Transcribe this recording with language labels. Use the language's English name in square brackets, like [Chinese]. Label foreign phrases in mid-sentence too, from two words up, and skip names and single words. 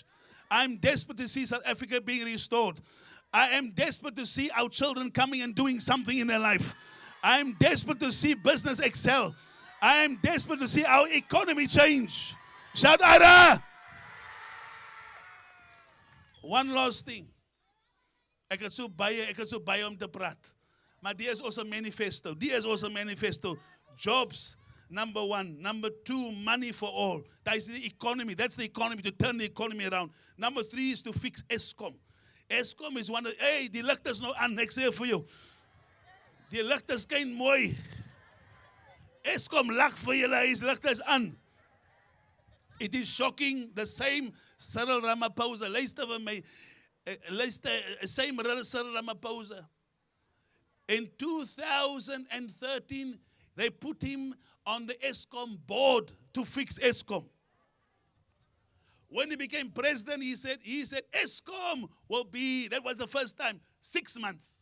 [English] I'm desperate to see South Africa being restored. I am desperate to see our children coming and doing something in their life. I am desperate to see business excel. I am desperate to see our economy change. Shout Ara! One last thing. [Afrikaans] Ek het so baie om te praat. Maar die is ons manifesto. Die is ons manifesto. [English] Jobs, number 1. Number 2, money for all. That is the economy. That's the economy, to turn the economy around. Number 3 is to fix Eskom. Eskom is one of, [Afrikaans] hey, die lig is nou aan, ek sê vir jou. Die lig is skyn mooi. Eskom lag vir julle, his lig is aan. [English] It is shocking, the same Cyril Ramaphosa, [Afrikaans] luister vir my, [English] same Cyril Ramaphosa. In 2013, they put him on the Eskom board to fix Eskom. When he became president, he said Eskom will be, that was the first time, 6 months.